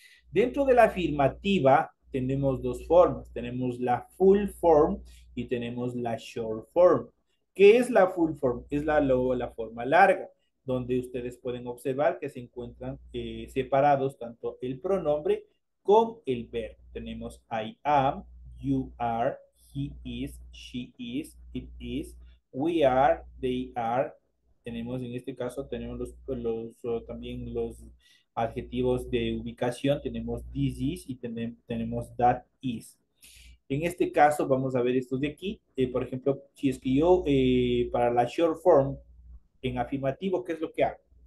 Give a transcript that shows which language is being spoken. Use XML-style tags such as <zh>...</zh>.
<es>Dentro de la afirmativa tenemos dos formas. Tenemos la full form y tenemos la short form. ¿Qué es la full form? Es la forma larga, donde ustedes pueden observar que se encuentran separados tanto el pronombre con el verbo. Tenemos</es> <en>I am, you are, he is, she is, it is, we are, they are.</en> <es>Tenemos en este caso, tenemos también los adjetivos de ubicación, tenemos</es> <en>this is</en> <es>y tenemos</es> <en>that is.</en> <es>En este caso vamos a ver estos de aquí. Por ejemplo, si es que yo para la short form en afirmativo, ¿qué es lo que hago?</es>